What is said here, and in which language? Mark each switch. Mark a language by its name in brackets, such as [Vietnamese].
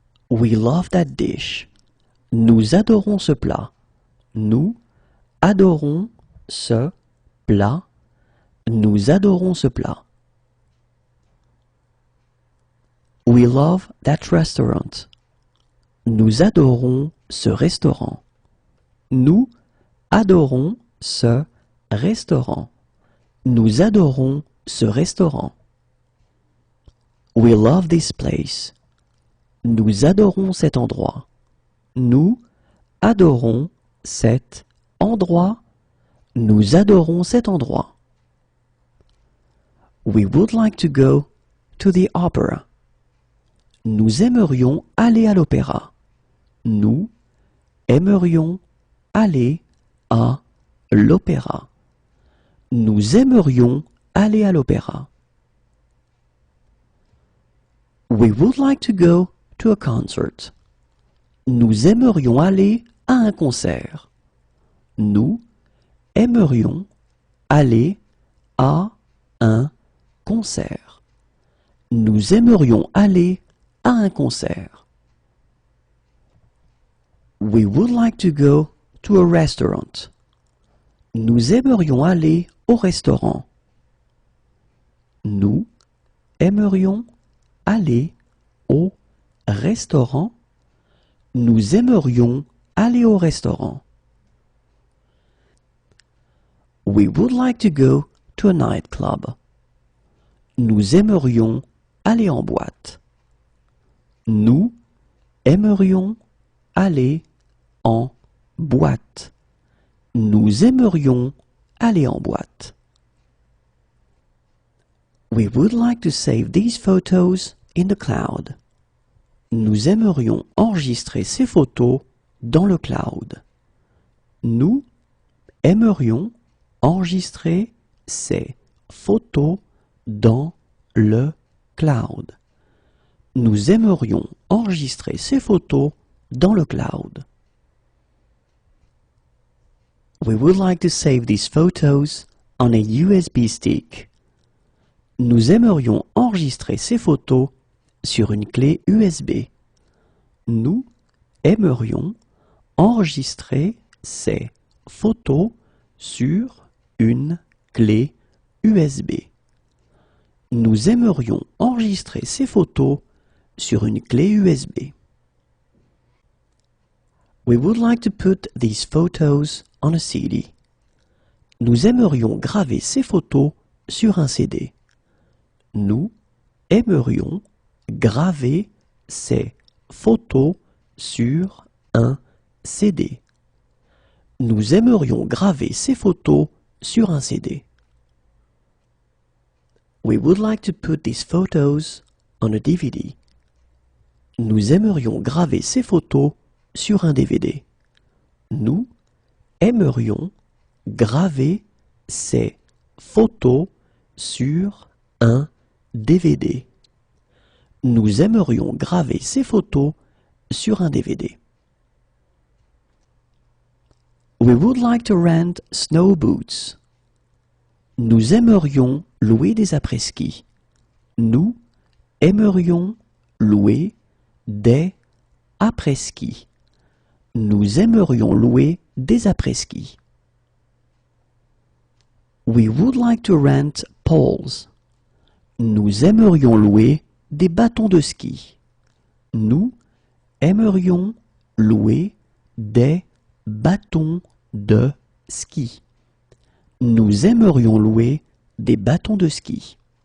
[English] We love that dish. [French] Nous adorons ce plat. Nous adorons ce plat. Nous adorons ce plat. [English] We love that restaurant. [French] Nous adorons ce restaurant. Nous adorons ce restaurant. Nous adorons ce restaurant. [English] We love this place. [French] Nous adorons cet endroit. Nous adorons cet endroit. Nous adorons cet endroit. [English] We would like to go to the opera. [French] Nous aimerions aller à l'opéra. Nous aimerions aller à l'opéra. Nous aimerions aller à l'opéra. [English] We would like to go to a concert. [French] Nous aimerions aller à un concert. Nous aimerions aller à un concert. Nous aimerions aller à un concert. [English] We would like to go to a restaurant. [French] Nous aimerions aller au restaurant. Nous aimerions aller au restaurant. Nous aimerions aller au restaurant. [English] We would like to go to a nightclub. [French] Nous aimerions aller en boîte. Nous aimerions aller en boîte. Nous aimerions aller en boîte. [English] We would like to save these photos in the cloud. [French] Nous aimerions enregistrer ces photos dans le cloud. Nous aimerions enregistrer ces photos dans le cloud. Nous aimerions enregistrer ces photos dans le cloud. [English] We would like to save these photos on a USB stick. [French] Nous aimerions enregistrer ces photos sur une clé USB. Nous aimerions enregistrer ces photos sur une clé USB. Nous aimerions enregistrer ces photos sur une clé USB. [English] We would like to put these photos on a CD. [French] Nous aimerions graver ces photos sur un CD. Nous aimerions graver ces photos sur un CD. Nous aimerions graver ces photos sur un CD. [English] We would like to put these photos on a DVD. [French] Nous aimerions graver ces photos sur un DVD. Nous aimerions graver ces photos sur un DVD. Nous aimerions graver ces photos sur un DVD. [English] We would like to rent snow boots. [French] Nous aimerions louer des après-ski. Nous aimerions louer des après-ski. Nous aimerions louer des après-ski. [English] We would like to rent poles. [French] Nous aimerions louer des bâtons de ski. Nous aimerions louer des bâtons de ski. Nous aimerions louer des bâtons de ski.